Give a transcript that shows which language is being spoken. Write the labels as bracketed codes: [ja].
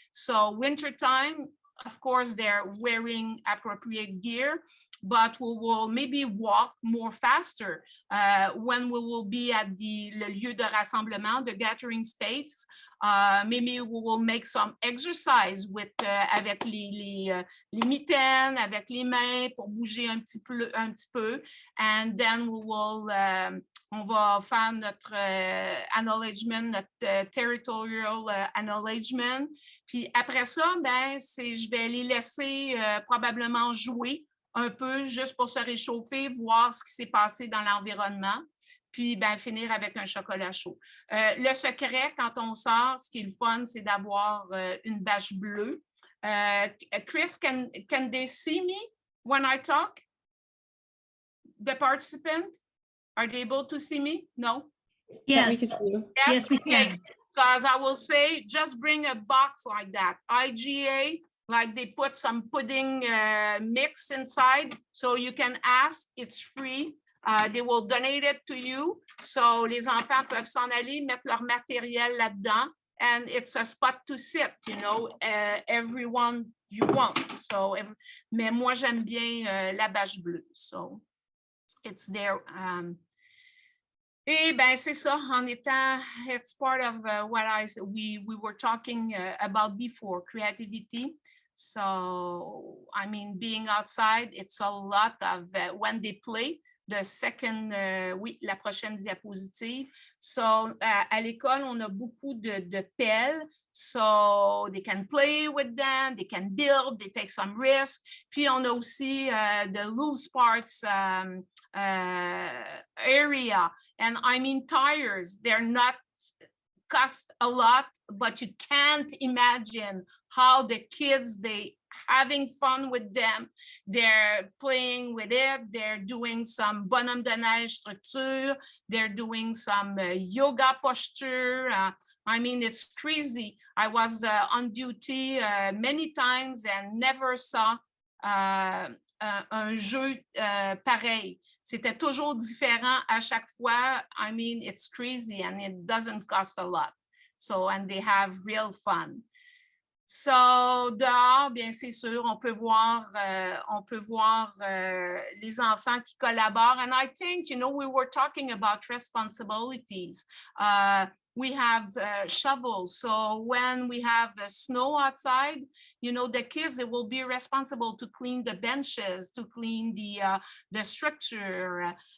[en] So, winter time, of course, they're wearing appropriate gear, but we will maybe walk more faster when we will be at [fr] le lieu de rassemblement, [en] the gathering space. Maybe we will make some exercise with [fr] avec les mitaines, avec les mains pour bouger un petit peu. [en] And then we will [fr] on va faire notre [en] acknowledgement, notre territorial acknowledgement. [fr] Puis après ça, je vais les laisser probablement jouer un peu juste pour se réchauffer, voir ce qui s'est passé dans l'environnement, puis finir avec un chocolat chaud. Le secret, quand on sort, ce qui est le fun, c'est d'avoir une bâche bleue. [en] Chris, can they see me when I talk? The participant? Are they able to see me? No? Yes. Yes, we okay. can. Because I will say, just bring a box like that. IGA, like they put some pudding mix inside, so you can ask, it's free. They will donate it to you. So [fr] les enfants peuvent s'en aller, mettre leur matériel là-dedans, [en] and it's a spot to sit, you know, everyone you want. [fr] So, mais moi, j'aime bien la bâche bleue. [en] So, it's there. [fr] Et c'est ça, en étant, [en] it's part of what we were talking about before, creativity. So, I mean, being outside, it's a lot of, when they play, the second, [fr] oui, la prochaine diapositive. So, à l'école, on a beaucoup de pelles. [en] So, they can play with them, they can build, they take some risk. [fr] Puis, on a aussi [en] the loose parts area. And I mean, tires, they're not cost a lot, but you can't imagine how the kids, they having fun with them. They're playing with it. They're doing some bonhomme de neige structure. They're doing some yoga posture. I mean, it's crazy. I was on duty many times and never saw [fr] un jeu pareil. C'était toujours différent à chaque fois. [en] I mean, it's crazy and it doesn't cost a lot. So, and they have real fun. [fr] So, dehors, bien, c'est sûr, on peut voir les enfants qui collaborent. [en] And I think, you know, we were talking about responsibilities. We have shovels. So when we have snow outside, you know, the kids, they will be responsible to clean the benches, to clean the structure.